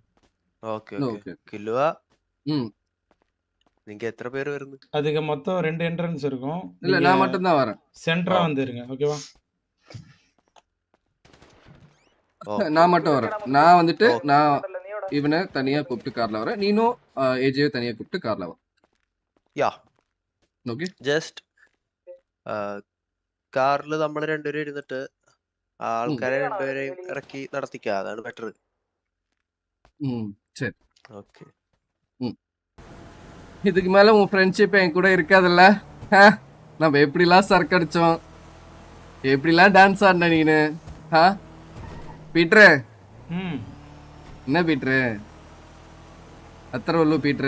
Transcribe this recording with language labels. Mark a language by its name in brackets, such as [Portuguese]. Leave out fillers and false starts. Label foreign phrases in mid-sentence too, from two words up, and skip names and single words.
[Tamil] ஓகே. கில்லுவா, நீங்க எத்தனை பேர் வருது? அதுக்கு மொத்தம் 2 என்ட்ரன்ஸ் இருக்கும். இல்ல நான் மட்டும் தான் வரேன். சென்டரா வந்துருங்க, ஓகேவா? நான் மட்டும் வரேன். நான் வந்துட்டு நான் இவனை தனியா கூப்பிட்டு கார்ல வரேன், நீனும் ஏஜேவை தனியா கூப்பிட்டு கார்ல வர. യാ [Malayalam] ഓക്കെ, ജസ്റ്റ് കാറിൽ നമ്മൾ രണ്ടുപേരും ഇരുന്നിട്ട് ആൾക്കാരെ രണ്ടുപേരെയും ഇറക്കി നടത്തിക്കുക, അതാണ് ബെറ്റർ. [Tamil] சரி ஓகே. இதுக்கு மேல உன் ஃப்ரெண்ட்ஷிப் என் கூட இருக்காதுல்ல? நம்ம எப்படிலாம் சரக்கு அடிச்சோம், எப்படிலாம் டான்ஸ் ஆடின நீனு. பீட்ரு, என்ன பீட்ரு அத்தனை உள்ளு பீட்ரு?